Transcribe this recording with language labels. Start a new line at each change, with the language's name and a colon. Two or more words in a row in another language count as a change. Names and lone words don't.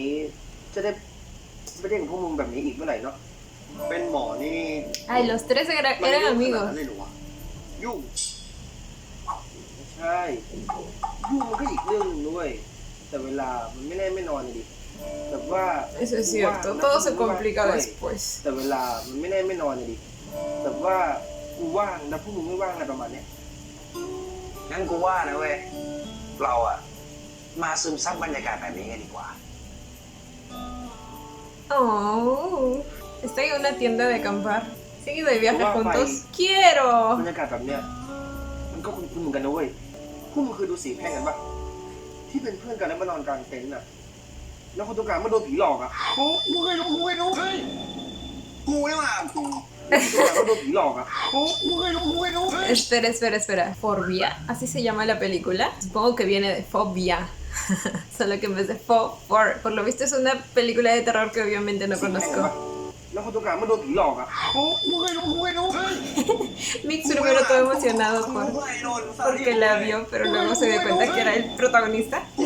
Spanish: Ay, los tres eran amigos. Eso es cierto, todo se complica después.
Thai: งั้นกูว่านะเว้ยเราอะมาซึมซับบรรยากาศแบบนี้กันดีกว่า
Spanish: Oh, está en una tienda de acampar. ¿Siguen de viaje juntos? ¡Quiero!
Thai: บรรยากาศแบบเนี้ยมันก็คุ้นๆเหมือนกันนะเว้ยพวกมึงเคยดูสีแพร่งกันปะที่เป็นเพื่อนกันแล้วมานอนกลางเต็นท์อะแล้วคนตรงกลางมันโดนผีหลอกอะโอ้กูเคยดูเฮ้ยกูเนี่ยว่ะ
Spanish: Espera. ¿Forbia? ¿Así se llama la película? Supongo que viene de fobia. Solo que en vez de por lo visto es una película de terror que obviamente no conozco. Mix primero todo emocionado porque la vio, pero luego se dio cuenta que era el protagonista.